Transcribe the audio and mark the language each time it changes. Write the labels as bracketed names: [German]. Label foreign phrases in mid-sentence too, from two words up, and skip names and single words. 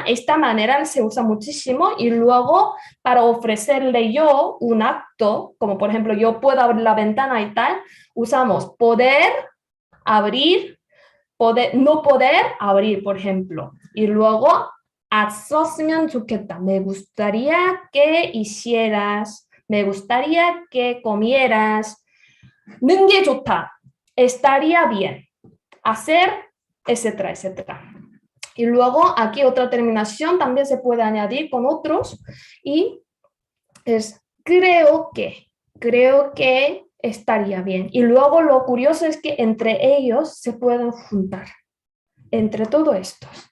[Spanish] Esta manera se usa muchísimo y luego para ofrecerle yo un acto, como por ejemplo yo puedo abrir la ventana y tal, usamos poder, abrir, no poder abrir, por ejemplo. Y luego, [Korean] 했었으면 좋겠다. [Spanish] Me gustaría que hicieras, me gustaría que comieras. [Korean] 는 게 좋다. [Spanish] Estaría bien. Hacer, etcétera, etcétera. Y luego aquí otra terminación también se puede añadir con otros y es creo que estaría bien. Y luego lo curioso es que entre ellos se pueden juntar, entre todos estos.